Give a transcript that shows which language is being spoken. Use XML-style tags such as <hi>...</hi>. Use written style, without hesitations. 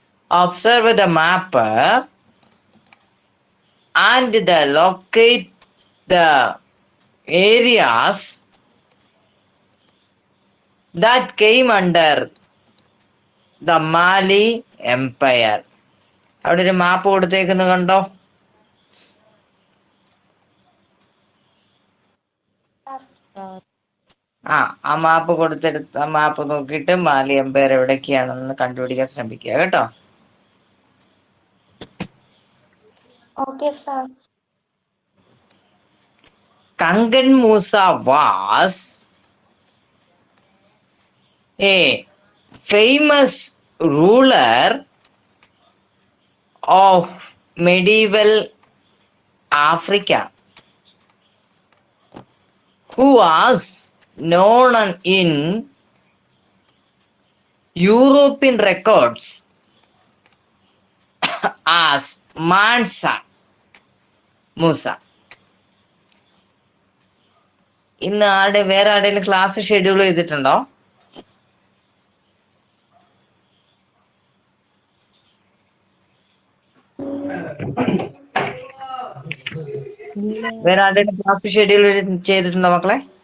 <en>Observe the map and locate the areas that came under the Mali Empire.</en> <ml>അവിടെ ഒരു മാപ്പ് കൊടുത്തേക്കുന്നത് കണ്ടോ? ആ മാപ്പ് കൊടുത്തെടുത്ത് ആ മാപ്പ് നോക്കിയിട്ട് മാലി എംപയർ എവിടേക്കാണെന്ന് കണ്ടുപിടിക്കാൻ ശ്രമിക്കുക കേട്ടോ.</ml> <en>Kangan Musa was a famous ruler of medieval Africa who was known in European records as Mansa Musa.</en> <ml>ഇന്ന് വേറെ ആരുടെയും ക്ലാസ് ഷെഡ്യൂൾ ചെയ്തിട്ടുണ്ടോ? വേറെ ആരുടെയും ക്ലാസ് ഷെഡ്യൂൾ ചെയ്തിട്ടുണ്ടോ മക്കളെ?</ml>